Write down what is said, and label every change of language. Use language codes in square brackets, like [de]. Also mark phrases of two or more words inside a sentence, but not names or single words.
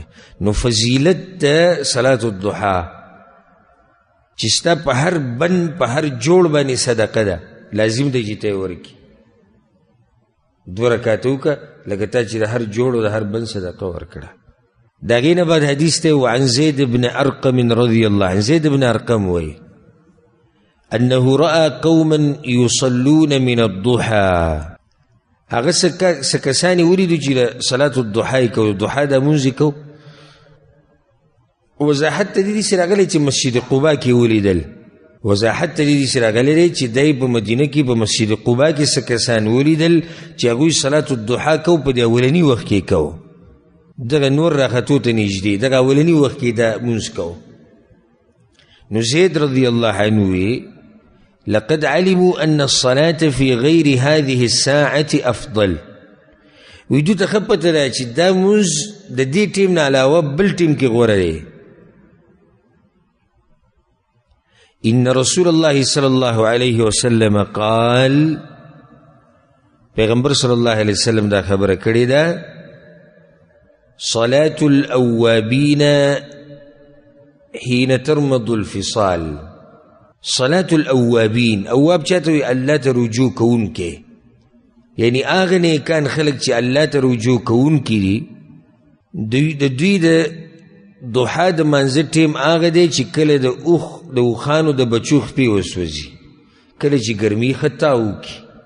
[ps] نو فضیلت د صلات الضحا چې ستا په هر بند په هر جوړ باندې صدقه ده، لازم دی چې ته یې ورکړي. 2 رکعته وکړه لکه تا چې د هر جوړ او د هر بند صدقه ورکړه. د هغې نه بعد حدیث دی [ar] وعن زید بن ارقم رضی الله عنه، [ps] زید بن ارقم وایي [ar] انه رأى قوما يصلون من الضحى، [ps] هغه څه کسان یې ولیدو چې صلات الضحا یې کوي، ضحا دا مونځ یې کوو. وضاحت ته دې سره راغلی چې مسجد قبا کې ولیدل، وضاحت ته دې سره راغلی دی چې دی په مدینه کې په مسجد قبا کې څه کسان ولیدل چې هغوی صلات الضحا کوو، په دې اولني وخت کې کوو، دغه نور راختو ته نږدې دغه اولني وخت کې دا مونځ کوو. [ar] نو زید رضی الله عنه وی لقد علموا ان الصلاة في غير هذه الساعة افضل، [ps] وی دوی ته ښه پته ده چې دا مونځ د دې ټیم نه علاوه بل ټیم کې غوره دی. [ar] ان رسول الله صلی الله علیه وسلم قال، [ps] پیغمبر صلی الله علیه وسلم دا خبره کړې ده [ar] صلاة الاوابین حين ترمض الفصال. صلاة الاوابین، اواب [ps] چاته وي؟ الله ته رجوع کوونکې، یعنی هغه نیکان خلک چې الله ته رجوع کوونکي دي، د دوی د ضحا د منځه ټیم هغه دی چې کله د اوښانو د بچو خپې وسوځي، کله چې ګرمي خطا وکړي.